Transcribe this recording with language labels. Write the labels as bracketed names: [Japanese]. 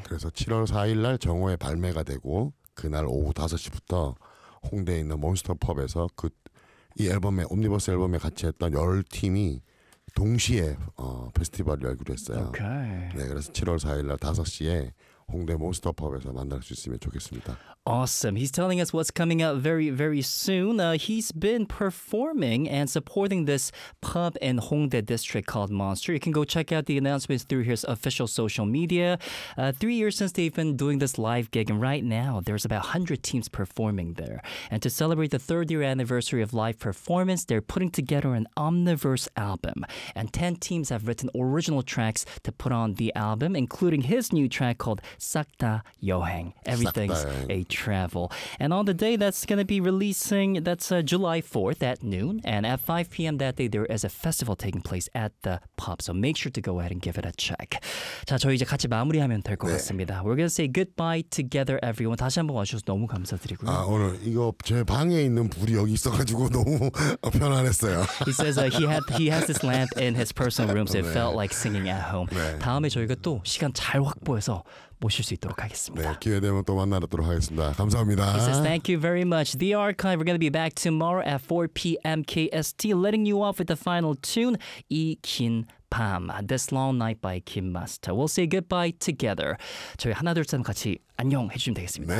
[Korean] 그래서 7월 4일 날 정오에 발매가 되고 그날 오후 5시부터 홍대에 있는 몬스터 펍에서 그 이 앨범에 옴니버스 앨범에 같이 했던 10팀이 동시에 페스티벌을 열기로 했어요. 오케이. 네, 그래서 7월 4일 날 5시에 홍대 몬스터 펍에서 만날 수 있으면 좋겠습니다. [English] Awesome. He's telling us what's coming up very, very soon. He's been performing and supporting this pub in Hongdae District called Monster. You can go check out the announcements through his official social media. 3 years since they've been doing this live gig, and right now there's about 100 teams performing there. And to celebrate the third year anniversary of live performance, they're putting together an Omniverse album. And 10 teams have written original tracks to put on the album, including his new track called 싹다 여행. Everything's a travel. And on the day that's going to be releasing, that's July 4th at noon. And at 5 p.m. that day, there is a festival taking place at the pub. So make sure to go ahead and give it a check. [Korean] 자, 저희 이제 같이 마무리하면 될 것 네. 같습니다. [English] We're going to say goodbye together, everyone. [Korean] 다시 한번 와주셔서 너무 감사드리고요. 아, 오늘 이거 제 방에 있는 불이 여기 있어가지고 너무 편안했어요. [English] He says he has this lamp in his personal room, so it 네. felt like singing at home. [Korean] 네. 다음에 저희가 또 시간 잘 확보해서 모실 수 있도록 하겠습니다. 네, 기회 되면 또 만나도록 하겠습니다. 감사합니다. [English] He says, thank you very much. The Archive, we're going to be back tomorrow at 4 p.m. KST, letting you off with the final tune, 이 긴 밤, This Long Night by Kim Master. We'll say goodbye together. [Korean] 저희 하나, 둘, 셋 같이 안녕 해주시면 되겠습니다.